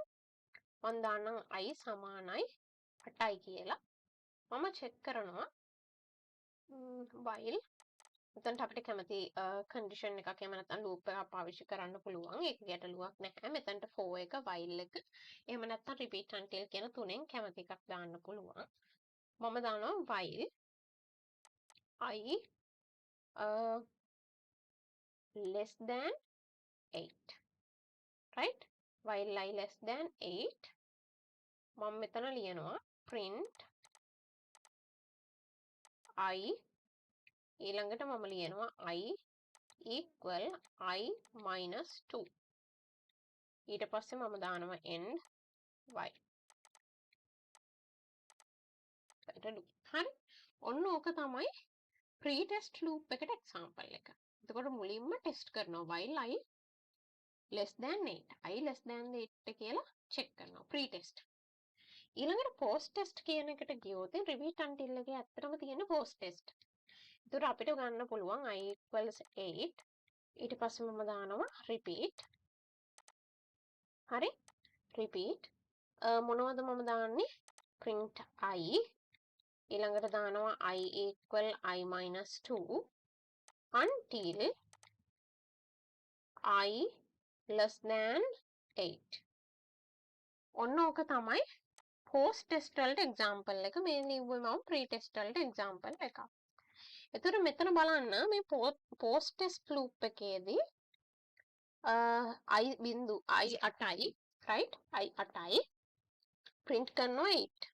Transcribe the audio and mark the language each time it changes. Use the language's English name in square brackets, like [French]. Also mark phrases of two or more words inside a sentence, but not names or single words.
[Sinhala] මම දාන්නම් i සමානයි 8යි කියලා. මම check කරනවා while එතනට අපිට කැමති condition එකක් එහෙම නැත්නම් loop එකක් පාවිච්චි කරන්න පුළුවන්. ඒක ගැටලුවක් නැහැ. මෙතනට for එක while එක එහෙම නැත්නම් [English] repeat until [Sinhala] කියන තුනෙන් කැමති එකක් දාන්න පුළුවන්. මම දානවා [English] while i less than 8 right while I less than 8 [Sinhala] මම මෙතන ලියනවා [English] print [Sinhala] I ඊළඟට මම ලියනවා [English] I equal I minus 2 [Sinhala] ඊට පස්සේ මම දානවා [English] end while [Sinhala] හරි ඔන්න ඕක තමයි [English] pretest loop [Sinhala] එකට example එක. එතකොට මුලින්ම [English] test කරනවා while I less than 8 I less than 8 [Sinhala] කියලා [English] check කරනවා pretest. [Sinhala] ඊළඟට posttest කියන එකට ගියොත් [English] repeat until [Sinhala] එකේ ඇත්තටම තියෙන posttest. ඒතර අපිට ගන්න පුළුවන් [English] I equals 8 [Sinhala] ඊට පස්සේ මම දානවා repeat. හරි [English] repeat [Sinhala] මොනවද මම දාන්නේ [English] print I [Sinhala] ඊළඟට දානවා [English] I equal I minus 2 until I less than 8. [Sinhala] ඔන්න ඕක තමයි posttest වලට example එක. මේ ලිව්වේ මම pretest වලට example එකක්. එතකොට මෙතන බලන්න මේ [English] posttest loop [Sinhala] එකේදී I බිංදු I 8යි right I 8යි print කරනවා 8.